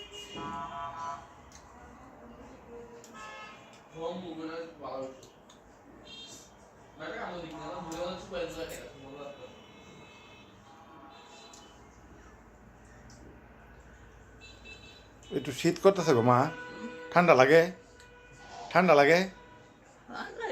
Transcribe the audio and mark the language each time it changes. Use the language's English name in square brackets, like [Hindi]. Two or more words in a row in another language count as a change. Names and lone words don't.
[Portuguese] Vamos mudar as palavras. Mas a música não mudou as coisas aqui. [Bangla] একটু শীত করতেছে গো মা, ঠান্ডা লাগে, ঠান্ডা লাগে। ভালোই।